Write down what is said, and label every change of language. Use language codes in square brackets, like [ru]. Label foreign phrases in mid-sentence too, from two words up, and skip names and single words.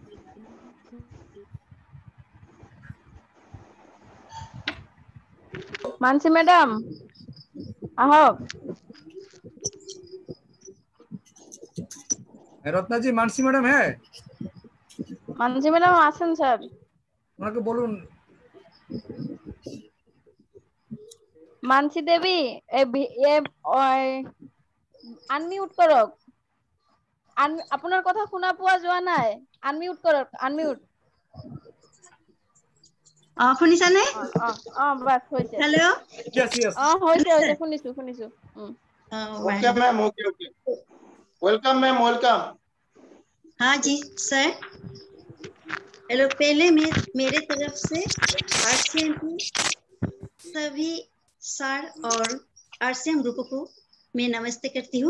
[hi] मानसी मैडम आओ। रत्ना जी मानसी मैडम है? [bn] मानसी मैडम आছেন স্যার। ওনাকে বলুন। [as] মানসী দেবী আনমিউট কৰক। আপোনাৰ কথা শুনা পোৱা যোৱা নাই, আনমিউট কৰক, আনমিউট। শুনিছানে? বাস হৈছে। [en] hello yes yes [as] হৈছে শুনিছো। [en] okay ma'am, okay welcome ma'am, welcome. [hi] हाँ जी सर। हेलो, पहले मेरे तरफ से आरसीएम की सभी सर और आरसीएम ग्रुप को मैं नमस्ते करती हूँ।